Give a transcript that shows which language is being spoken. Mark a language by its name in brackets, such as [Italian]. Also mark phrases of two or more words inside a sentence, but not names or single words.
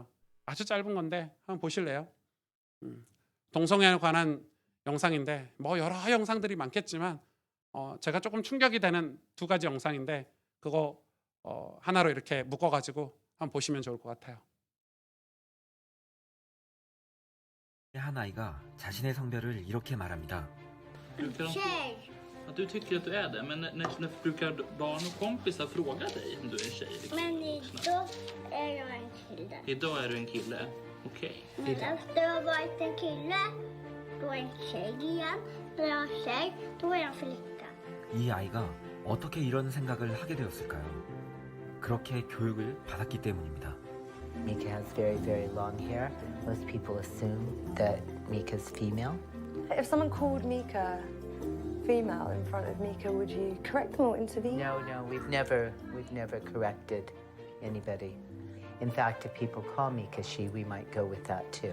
[Korean] 아주 짧은 건데 한번 보실래요? 동성애에 관한 영상인데 뭐 여러 영상들이 많겠지만 제가 조금 충격이 되는 두 가지 영상인데 그거 하나로 이렇게 묶어가지고 한번 보시면 좋을 것 같아요. 한 아이가 자신의 성별을 이렇게 말합니다. [Swedish] Du kan, Tjej. att du tycker att du är det, men när brukar barn och kompisar fråga dig om du är tjej? Liksom? Men idag är jag en kille. Idag är du en kille. Okej. Men efter jag har varit en kille, då är jag en tjej igen. När jag är tjej, då är jag en flicka. [Korean] 이 아이가 어떻게 이런 생각을 하게 되었을까요? 그렇게 교육을 받았기 때문입니다. [English] Mika has very, very long hair. Most people assume that Mika's female. If someone called Mika female in front of Mika, would you correct them or intervene? No, we've never corrected anybody. In fact, if people call Mika she, we might go with that too.